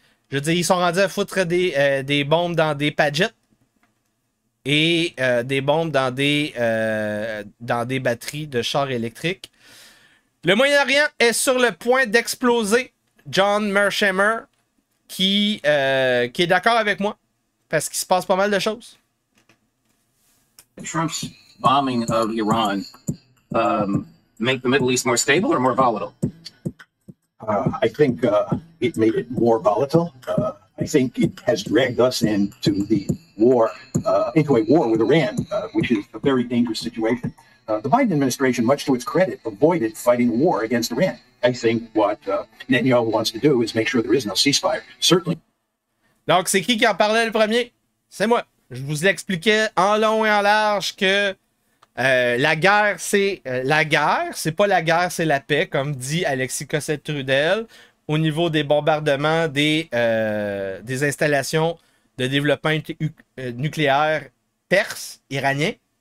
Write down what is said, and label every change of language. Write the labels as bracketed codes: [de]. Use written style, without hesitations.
[fr] Je veux dire, ils sont rendus à foutre des bombes dans des Padgett et des bombes dans des batteries de chars électriques. Le Moyen-Orient est sur le point d'exploser. John Mearsheimer, qui est d'accord avec moi, parce qu'il se passe pas mal de choses. [en] Trump's bombing of Iran make the Middle East more stable or more volatile? I think it made it more volatile. I think it has dragged us into the war, into a war with Iran, which is a very dangerous situation. The Biden administration, much to its credit, avoided fighting a war against Iran. I think what Netanyahu wants to do is make sure there is no ceasefire. Certainly. [fr] Donc, c'est qui en parlait le premier? C'est moi. Je vous expliquais en long et en large que la guerre, c'est la guerre. C'est pas la guerre, c'est la paix, comme dit Alexis Cossette-Trudel, au niveau des bombardements des installations de développement nucléaire perse, iranien.